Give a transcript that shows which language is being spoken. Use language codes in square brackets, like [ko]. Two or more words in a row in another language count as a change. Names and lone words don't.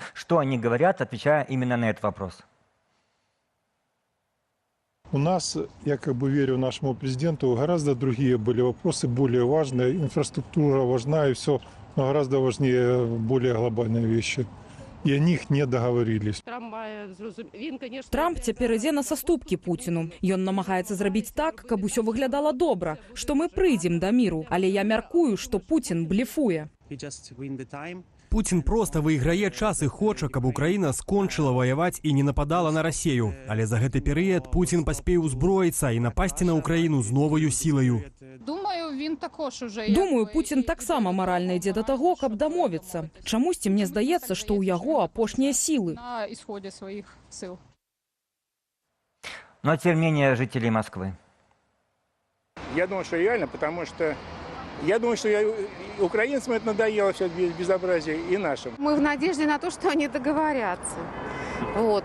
[ru] Что они говорят, отвечая именно на этот вопрос? У нас, я верю нашему президенту, гораздо другие были вопросы, более важные. Инфраструктура важна и все, но гораздо важнее более глобальные вещи. И о них не договорились. [be] Трамп цяпер ідзе на саступкі Пуціну. Ён намагаецца зрабіць так, каб усё выглядала добра, што мы прыйдзем да міру. Але я мяркую, што Пуцін блефуе. Путін просто выйграе час і хоча, каб Украіна скончыла ваяваць і не нападала на Расею. Але за гэты перыяд Путін паспее ўзброіцца і напасці на Украіну з новаю сілаю. Думаю, Путін таксама маральна ідзе да таго, каб дамовіцца. Чамусьці мне здаецца, што ў яго апошнія сілы. [ru] Но тем не менее жителей Москвы. Я думаю, что реально, потому что украинцам это надоело все безобразие и нашим. Мы в надежде на то, что они договорятся. Вот.